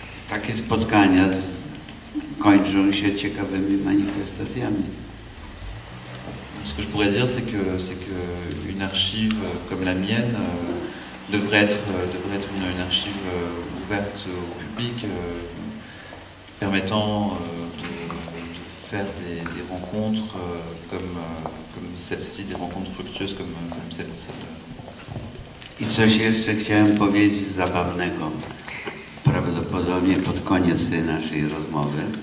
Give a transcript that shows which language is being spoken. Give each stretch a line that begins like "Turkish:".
Polish: Takie spotkania kończą się ciekawymi manifestacjami.
French: Ce que je pourrais dire, c'est que une archive comme la mienne devrait être une archive ouverte au public, permettant de faire des rencontres comme celle-ci, des rencontres fructueuses comme celle-ci.
Polish: I coś jeszcze chciałem powiedzieć zabawnego, prawdopodobnie pod koniec tej naszej rozmowy.